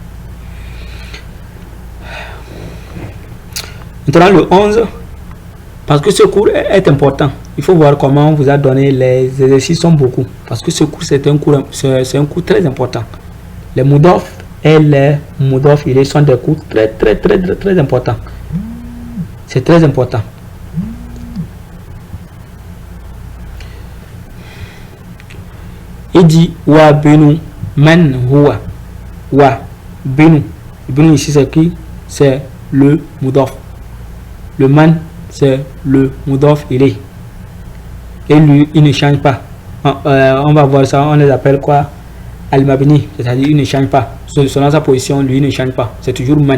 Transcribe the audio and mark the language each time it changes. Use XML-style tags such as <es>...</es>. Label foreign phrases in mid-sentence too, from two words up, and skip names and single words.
<fr>Maintenant le 11, parce que ce cours est important, il faut voir comment on vous a donné les exercices, sont beaucoup, parce que ce cours c'est un cours très important. Les mudaf et les</fr> <ar>مضاف إليه</ar> <fr>sont des cours très importants. C'est très important. Il dit</fr> <ar>وبنو من هو. وبنو.</ar> <fr>Benu ici c'est qui? C'est le mudaf. Le man c'est le</fr> <ar>مضاف إليه.</ar> <fr>Et lui il ne change pas. On va voir ça, on les appelle quoi? Al-Mabni, c'est-à-dire il ne change pas. Selon sa position, lui il ne change pas. C'est toujours man.</fr>